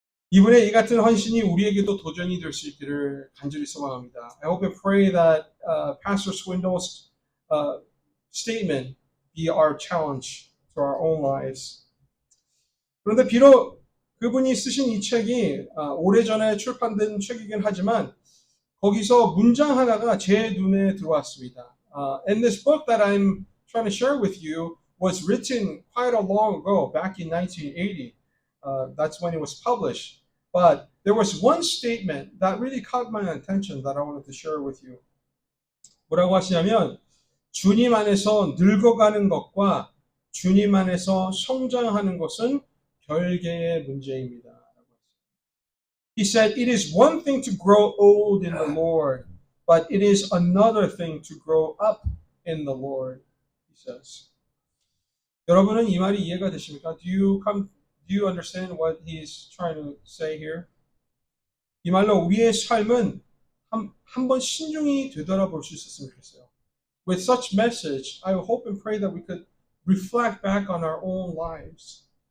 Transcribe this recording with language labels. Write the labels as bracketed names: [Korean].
[Korean] 이분의 이 같은 헌신이 우리에게도 도전이 될 수 있기를 간절히 소망합니다. [English] I hope and pray that Pastor Swindle's statement be our challenge to our own lives. [Korean] 그런데 비록 그분이 쓰신 이 책이 오래전에 출판된 책이긴 하지만 거기서 문장 하나가 제 눈에 들어왔습니다. [English] And this book that I'm trying to share with you was written quite a long ago, back in 1980. That's when it was published. But there was one statement that really caught my attention that I wanted to share with you. [Korean] 뭐라고 하시냐면 주님 안에서 늙어가는 것과 주님 안에서 성장하는 것은 별개의 문제입니다. [English] He said, it is one thing to grow old in the Lord, but it is another thing to grow up in the Lord, he says. [Korean] 여러분은 이 말이 이해가 되십니까? [English] Do you understand what he's trying to say here? [Korean] 이 말로 우리의 삶은 한번 신중히 되돌아볼 수 있었으면 좋겠어요. [English] With such message, I hope and pray that we could reflect back on our own lives.